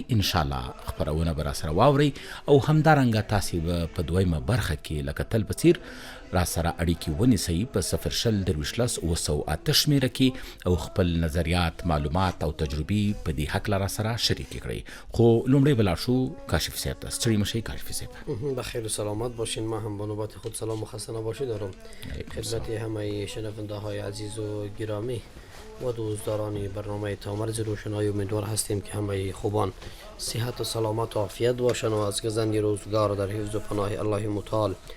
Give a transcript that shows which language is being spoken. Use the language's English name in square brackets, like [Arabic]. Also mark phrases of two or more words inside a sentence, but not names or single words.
[Pashto] انشاءالله خپرونه به راسره واورئ او همدارنګه تاسې به په دویمه برخه کې لکه تل په څیر راسره اړیکې ونیسئ په 020 شمیره کې او خپل نظریات، معلومات او تجربې په دې هکله راسره شریکې کړئ. خو لومړی به لاړ شو کاشف صاحب ته. ستړي مشئ کاشف صاحب. [Persian] بخیر و سلامت باشین. ما هم با نوبت خود سلام و خسته نباشید دارم خدمت همه شنونده های عزیز و گرامی و دوستداران برنامه تامرز روشنایی. امیدوار هستیم که همه خوبان صحت و سلامت و عافیت باشن و از گزند روزگار در حفظ و پناه الله متعال.